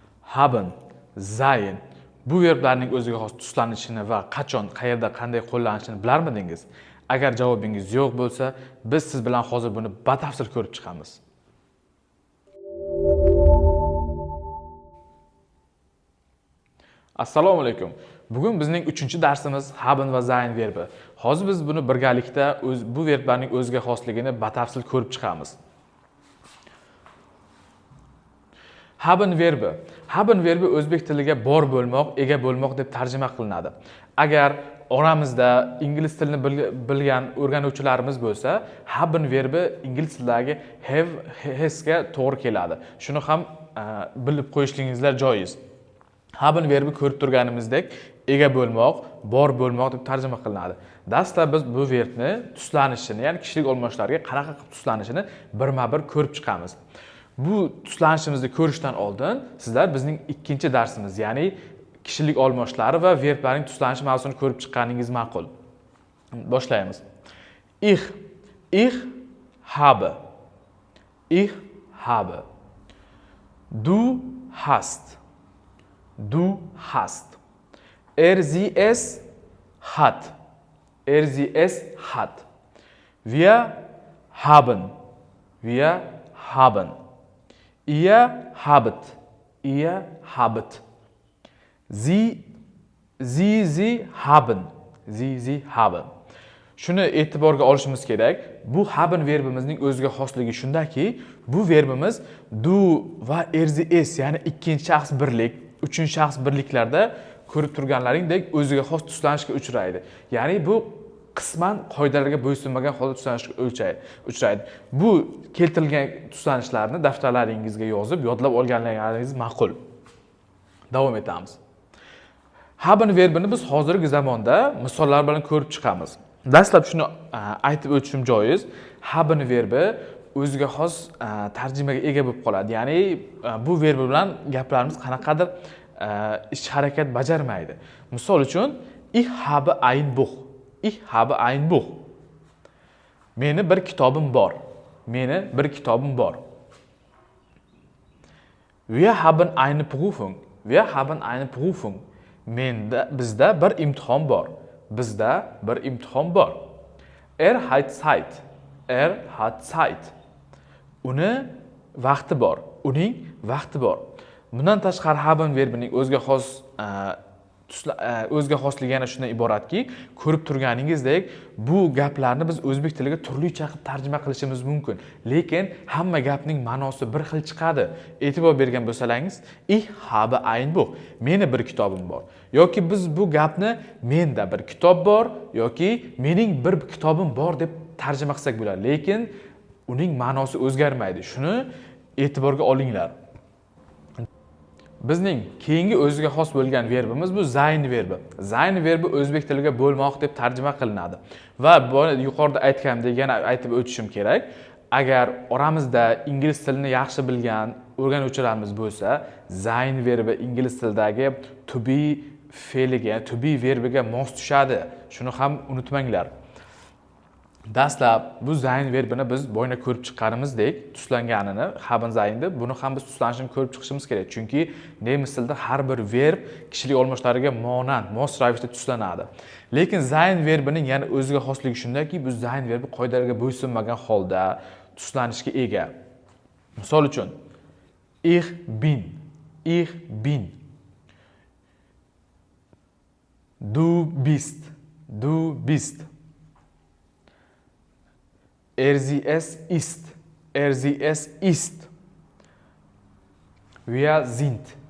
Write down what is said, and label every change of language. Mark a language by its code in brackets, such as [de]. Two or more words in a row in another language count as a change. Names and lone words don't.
[de] haben, sein [uz] bu verblarning o'ziga xos tuslanishini va qachon, qayerda, qanday qo'llanishini bilarmidingiz? Agar javobingiz yo'q bo'lsa, biz siz bilan hozir buni batafsil ko'rib chiqamiz. Assalomu alaykum. Bugun bizning 3-darsimiz haben va sein verbi. Hozir biz buni birgalikda bu verblarning o'ziga xosligini batafsil ko'rib chiqamiz. Haben verbi. Haben verbi o'zbek tiliga bor bo'lmoq, ega bo'lmoq deb tarjima qilinadi. Agar oramizda ingliz tilini bilgan o'rganuvchilarimiz bo'lsa, haben verbi ingliz tilidagi [en] have, has [uz] ga to'g'ri keladi. Shuni ham bilib qo'yishingizlar joiz. Haben verbi ko'rib turganimizdek ega bo'lmoq, bor bo'lmoq deb tarjima qilinadi. Dastlab biz bu verbni tuslanishini, ya'ni kishilik olmoshlariga qanaqa qilib tuslanishini birma-bir ko'rib chiqamiz. Bu tuslanishimizni ko'rishdan oldin sizlar bizning 2-darsimiz, ya'ni kishilik olmoshlari va verblarning tuslanishi mavzusini ko'rib chiqqaningiz ma'qul. Boshlaymiz. [de] Ich habe. Ich habe. Du hast. Du hast. Sie es hat. Sie es hat. Wir haben. Wir haben. Ihr habt. Ihr habt. Sie haben. Sie haben. [uz] Shuni e'tiborga olishimiz kerak. Bu haben verbimizning o'ziga xosligi shundaki, bu verbimiz du va [de] sie es, [uz] ya'ni ikkinchi shaxs birlik, uchinchi shaxs birliklarda ko'rib turganlaringdek o'ziga xos tuslanishga uchraydi. Ya'ni bu qisman qoidalarga bo'ysunmagan holda tuslanishga uchraydi. Bu keltirilgan tuslanishlarni daftarlaringizga yozib, yodlab olganlaringiz ma'qul. Davom etamiz. Haben verbini biz hozirgi zamonda misollar bilan ko'rib chiqamiz. Dastlab shuni aytib o'tishim joiz. Haben verbi o'ziga xos tarjimaga ega bo'lib qoladi. Ya'ni bu verbi bilan gaplarimiz qanaqadir ish harakat bajarmaydi. Misol uchun [de] ich habe ein Buch. Ich habe ein Buch. [uz] Meni bir kitobim bor. Meni bir kitobim bor. [de] Wir haben eine Prüfung. Wir haben eine Prüfung. [uz] Bizda bir imtihon bor. Bizda bir imtihon bor. [de] Hat Zeit. Hat Zeit. [uz] Uni vaqti bor. Uning vaqti bor. Bundan tashqari haben verbining o'ziga xosligi yana shundan iboratki, ko'rib turganingizdek, bu gaplarni biz o'zbek tiliga turlicha qilib tarjima qilishimiz mumkin. Lekin hamma gapning ma'nosi bir xil chiqadi. E'tibor bergan bo'lsangiz, [de] ich habe ein Buch. [uz] Meni bir kitobim bor. Yoki biz bu gapni menda bir kitob bor yoki mening bir kitobim bor deb tarjima qilsak bo'ladi. Lekin uning ma'nosi o'zgarmaydi. Shuni e'tiborga olinglar. Bizning keyingi o'ziga xos bo'lgan verbimiz bu sein verbi. Sein verbi o'zbek tiliga bo'lmoq deb tarjima qilinadi. Va yuqorida aytganimdek yana aytib o'tishim kerak. Agar oramizda ingliz tilini yaxshi bilgan o'rganuvchilarimiz bo'lsa, sein verbi ingliz tilidagi [en] to be [uz] fe'liga, [en] to be [uz] verbiga mos tushadi. Shuni ham unutmanglar. Dastlab bu sein verbini biz boyna ko'rib chiqqanimizdek tuslanganini, haben seinni, buni ham biz tuslanishini ko'rib chiqishimiz kerak. Chunki nemis tilida har bir verb kishilik olmoshlariga monand, mos ravishda tuslanadi. Lekin sein verbining yana o'ziga xosligi shundaki, bu sein verbi qoidalarga bo'ysunmagan holda tuslanishga ega. Misol uchun, [de] ich bin. Du bist. Sie es ist. Wir sind.